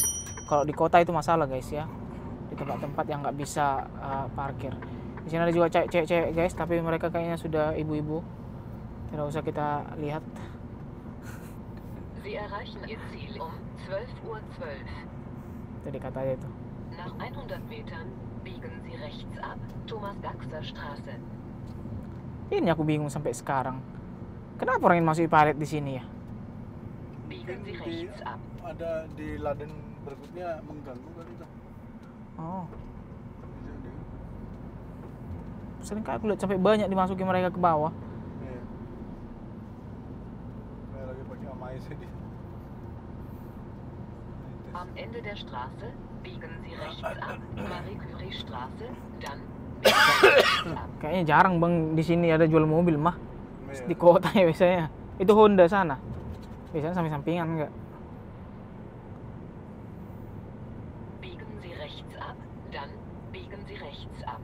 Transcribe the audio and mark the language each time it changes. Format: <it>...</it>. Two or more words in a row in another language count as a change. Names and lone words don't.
<id>Kalau di kota itu masalah guys ya, di tempat-tempat yang nggak bisa parkir. Di sini ada juga cewek-cewek guys, tapi mereka kayaknya sudah ibu-ibu, tidak usah kita lihat.</id> <de>Sie erreichen Ihr Ziel um 12:12 Uhr.</de> <id>Tadi katanya itu.</id> <de>Nach 100 Metern biegen Sie rechts ab, Thomas-Gaxter-Straße.</de> <id>Ini aku bingung sampai sekarang. Kenapa orang yang masuk palet di sini ya?</id> <de>Biegen Sie rechts ab.</de> <id>Ada di laden berikutnya mengganggu kan itu. Oh, sering kali aku lihat sampai banyak dimasuki mereka ke bawah. Iya. Kayak lagi pakai amais dia.</id> <de>Am Ende der Straße biegen Sie rechts ab, Marie-Curie-Straße, dann biegen Sie rechts ab.</de> <id>Kayaknya jarang bang di sini ada jual mobil mah. Iya. Di kota ya biasanya. Itu Honda sana. Biasanya samping-sampingan enggak.</id> <de>Biegen Sie rechts ab, dann biegen Sie rechts ab.</de>